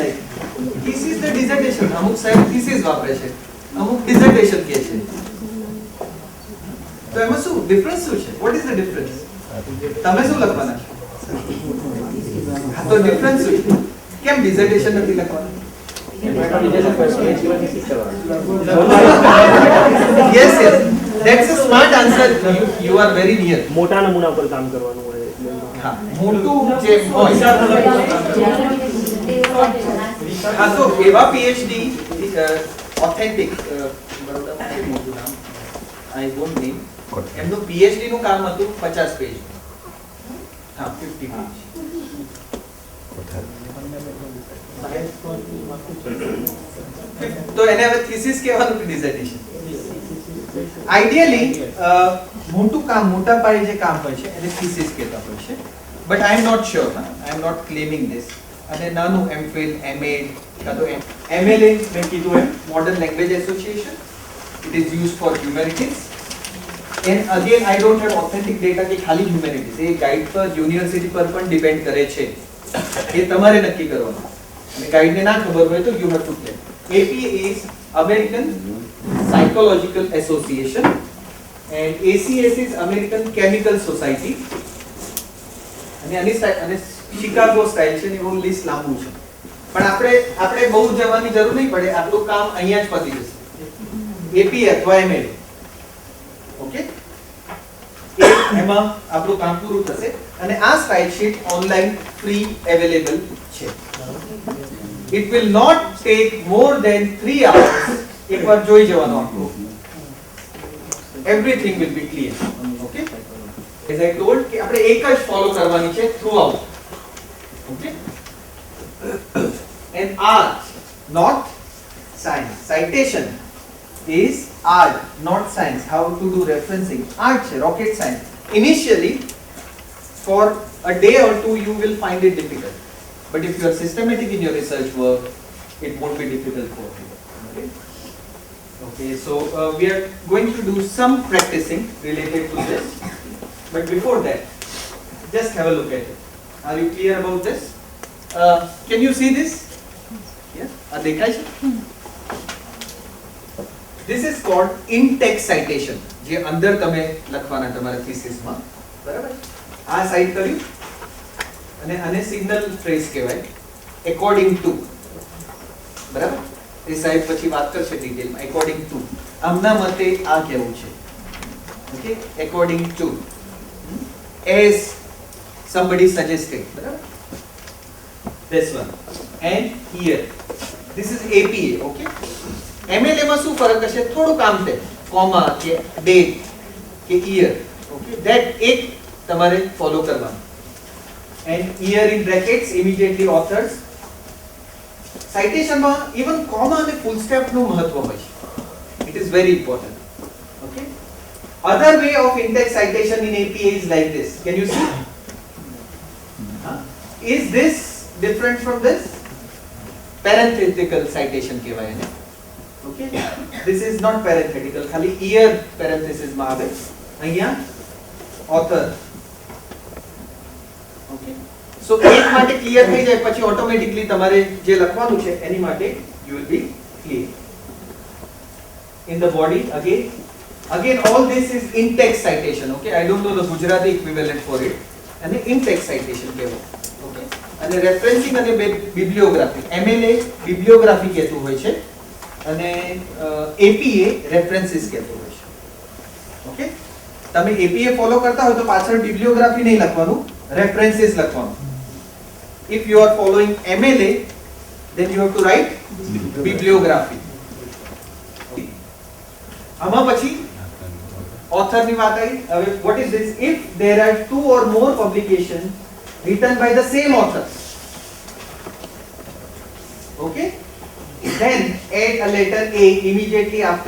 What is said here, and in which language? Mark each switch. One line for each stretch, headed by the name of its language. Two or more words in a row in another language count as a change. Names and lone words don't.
Gujarati: લાઈક થીસિસ ને ડિસર્ટેશન, અમુક સાહેબ થીસિસ વાપરે છે, અમુક ડિસર્ટેશન કહે છે. તો એમાં શું ડિફરન્સ શું છે?
English: What is the difference?
Gujarati: તમે શું લખવાના છો? હા તો ડિફરન્સ શું છે? કેમ ડિસર્ટેશન નથી લખવાનું?
English: Yes, that's a smart answer. You are very near.
Gujarati: મોટા નમૂના પર કામ કરવાનું હોય. હા, મોટું જે હોય. હા તો એવા PhD ઓથેન્ટિક બરોડા મોટું નામ
English: I won't name.
Gujarati: એમનું PhD નું કામ હતું 50 પેજ. હા 50 પેજ. તો એને હવે થીસિસ કહેવાનું કે ડિસર્ટેશન? આઈડિયલી મોટા પાયે જે કામ હોય છે એને થીસિસ કહેતા હોય છે,
English: but I am not sure, I am not claiming this.
Gujarati: અને નાનું એમફિલ, એમએડ કાં તો એમએલએ મેં કીધું એમ મોડર્ન લેંગ્વેજ એસોસિએશન,
English: it is use for humanities. And again I don't have authentic data
Gujarati: કે ખાલી હ્યુમેનિટીઝ, એ ગાઈડ પર યુનિવર્સિટી પર પણ ડિપેન્ડ કરે છે, એ તમારે નક્કી કરવાનું. અને ગાઈડને ના ખબર હોય તો
English: you have to claim. APA is American Psychological Association and ACS is American Chemical Society.
Gujarati: અને શિકાગો સ્ટાઇલ છે ને એવું લિસ્ટ લાંબુ છે, પણ આપણે બહુ જવાની જરૂર નહીં પડે, આપણું કામ અહીંયા જ પતી જશે. APA અથવા MA, ઓકે, એમાં આપણું કામ પૂરું થશે. અને આ
English: style sheet online free available
Gujarati: છે.
English: It will not take more than 3 hours.
Gujarati: એકવાર જોઈ જવાનું આપણું.
English: Everything will be clear. Okay? As I told
Gujarati: કે આપણે એક જ ફોલો કરવાની છે throughout.
English: Okay? And art, not science. Citation is art, not science. How to do referencing. Art છે, rocket science. Initially, for a day or two, you will find it difficult. But if you are systematic in your research work, it won't be difficult for you. Okay? Okay, so we are going to do some practicing related to this. But before that, just have a look at it. Are you clear about this? Can you see this? Yeah?
Gujarati: દેખાય છે?
English: This is called in-text citation.
Gujarati: જે અંદર તમે લખવાના તમારા થીસિસમાં, બરાબર? આ સાઇડ કર્યું અને આને
English: signal phrase
Gujarati: કહેવાય,
English: according to,
Gujarati: બરાબર? એ સાહેબ પછી વાત કરશે ડિટેલમાં.
English: according to,
Gujarati: આમના મતે આ કહેવું છે,
English: okay, according to, as somebody suggested,
Gujarati: બરાબર?
English: This one and here, this is APA, okay?
Gujarati: MLA માં શું ફરક હશે? થોડું કામ છે, કોમા કે ડેટ કે યર, ઓકે, ધેટ એક તમારે ફોલો કરવાનું.
English: And year in brackets, immediately authors.
Gujarati: Citation માં
English: even comma
Gujarati: અને
English: full stop
Gujarati: નું મહત્વ હોય છે.
English: It is very important. Okay. Other way of in-text citation in APA is like this. Can you see? Is this different from this? Parenthetical citation
Gujarati: કહેવાય એને.
English: Okay. This is not parenthetical.
Gujarati: ખાલી
English: year parenthesis
Gujarati: માં આવે. અહીંયા author.
English: Okay. So
Gujarati: એક માટે ક્લિયર થઈ જાય પછી ઓટોમેટિકલી તમારે જે લખવાનું છે એની માટે
English: you will be clear. In the body again all this is in-text citation. Okay, I don't know the Gujarati equivalent for it.
Gujarati: અને
English: in-text citation
Gujarati: કહેવાય. Okay. અને રેફરન્સિંગ અને બિબ્લિયોગ્રાફી, MLA બિબ્લિયોગ્રાફી કહેતું હોય છે અને APA રેફરન્સિસ કહેતું હોય છે. ઓકે, તમે APA ફોલો કરતા હોય તો પાછળ બિબ્લિયોગ્રાફી નહીં લખવાનું, references લખવાનું.
English: If you are following MLA, then you have to write bibliography.
Gujarati: આમાં પછી author ની વાત આવી. હવે
English: what is this? If there are 2 or more publications written by the same author, okay, then add a letter A immediately after.